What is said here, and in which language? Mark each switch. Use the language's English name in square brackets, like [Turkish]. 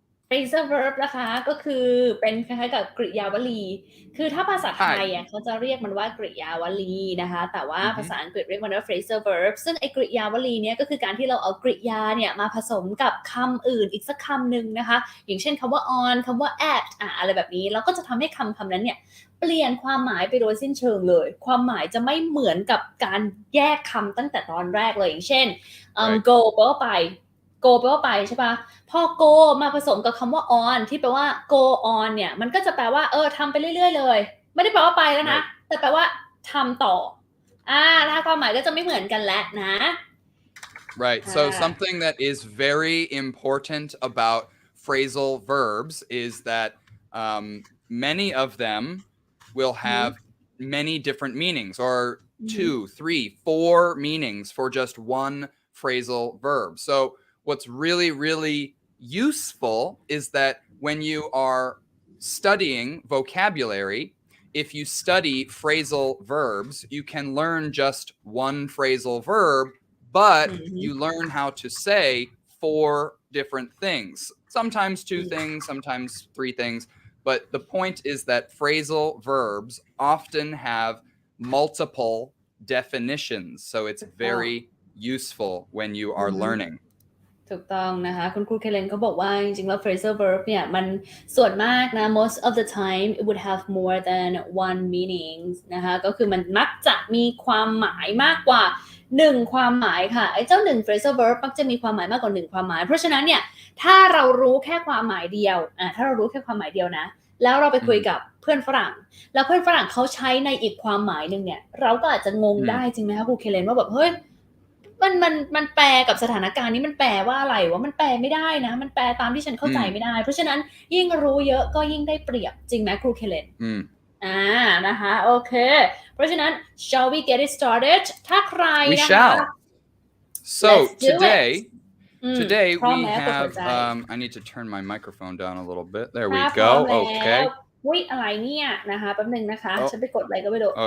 [Thai] phrasal verb นะคะก็คือเป็นคล้ายๆกับกริยาวลีคือถ้าภาษาไทยเขาจะเรียกมันว่ากริยาวลีนะคะแต่ว่าภาษาอังกฤษเรียกมันว่า phrasal verb ซึ่งไอ้กริยาวลีเนี่ยก็คือการที่เราเอากริยาเนี่ยมาผสมกับคำอื่นอีกสักคำหนึ่งนะคะอย่างเช่นคำว่า on คำว่า at อะไรแบบนี้แล้วก็จะทำให้คำนั้นเนี่ยเปลี่ยนความหมายไปโดยสิ้นเชิงเลยความหมายจะไม่เหมือนกับการแยกคำตั้งแต่ตอนแรกเลยอย่างเช่น go แปลว่าไป go แปลว่าไปใช่ปะพอ go มาผสมกับคำว่า on ที่แปลว่า go on เนี่ยมันก็จะแปลว่าทำไปเรื่อยๆเลยไม่ได้แปลว่าไปแล้วนะแต่แปลว่าทำต่อถ้าความหมายก็จะไม่เหมือนกันแล้วนะ [English] Right. So something that is very important about phrasal verbs is that many of them will have many different meanings or 2, 3, 4 meanings for just one phrasal verb. So what's really, really useful is that when you are studying vocabulary, if you study phrasal verbs, you can learn just one phrasal verb, but you learn how to say 4 different things. Sometimes 2 things, sometimes 3 things. But the point is that phrasal verbs often have multiple definitions. So it's very useful when you are learning. [Thai] ถูกต้องนะคะคุณครูเคเลนเขาบอกว่าจริงๆแล้ว phrasal verb เนี่ยมันส่วนมากนะ [English] most of the time it would have more than one meaning [Thai] นะคะก็คือมันมักจะมีความหมายมากกว่า1ความหมายค่ะไอ้เจ้า1 phrasal verb มักจะมีความหมายมากกว่า1ความหมายเพราะฉะนั้นเนี่ยถ้าเรารู้แค่ความหมายเดียวถ้าเรารู้แค่ความหมายเดียวนะแล้วเราไปคุยกับเพื่อนฝรั่งแล้วเพื่อนฝรั่งเขาใช้ในอีกความหมายนึงเนี่ยเราก็อาจจะงงได้จริงไหมคะครูเคเลนว่าแบบเฮ้ย มันแปลกับสถานการณ์นี้มันแปลว่าอะไรวะมันแปลไม่ได้นะมันแปลตามที่ฉันเข้าใจไม่ได้เพราะฉะนั้นยิ่งรู้เยอะก็ยิ่งได้เปรียบจริงไหมครูเคเลนนะคะโอเคเพราะฉะนั้น [English] shall we get it started [Thai] ถ้าใครนะคะ [English] We shall. So today we have I need to turn my microphone down a little bit. There we go. Okay. [Thai] อุ๊ยอะไรเนี่ยนะคะแป๊บนึงนะคะฉันไปกดอะไรก็ไม่รู้